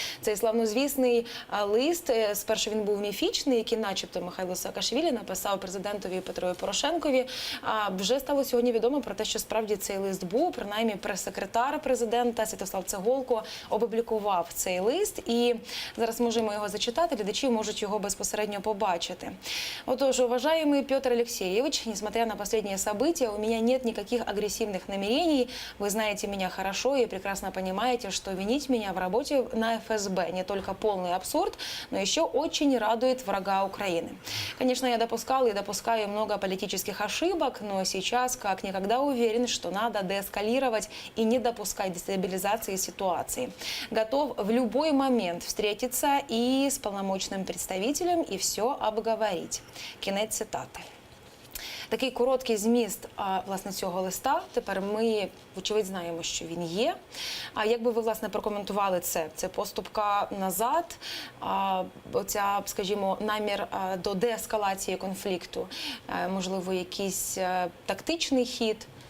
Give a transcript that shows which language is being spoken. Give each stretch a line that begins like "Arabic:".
Ukrainian: Цей славнозвісний лист, спершу він був міфічний, який начебто Михайло Саакашвілі написав президентові Петрові Порошенкові. Вже стало сьогодні відомо про те, що справді цей лист був, принаймні прес-секретар президента Святослав Цеголко опублікував цей лист, і зараз можемо його зачитати, глядачі можуть його безпосередньо побачити.
Russian: Отож, уважаемый Петр Алексеевич, несмотря на последние события, у меня нет никаких агрессивных намерений. Вы знаете меня хорошо и прекрасно понимаете, что винить меня в работе на ФСБ не только полный абсурд, но еще очень радует врага Украины. Конечно, я допускал и допускаю много политических ошибок, но сейчас как никогда уверен, что надо деэскалировать и не допускать дестабилизации ситуации. Готов в любой момент встретиться и с полномочным представителем и все обговорить.
Ukrainian: Кінець цитати. Такий короткий зміст, власне, цього листа. Тепер ми, вочевидь, знаємо, що він є. А як би ви, власне, прокоментували це? Це поступка назад, оця, скажімо, намір до деескалації конфлікту, можливо, якийсь тактичний хід?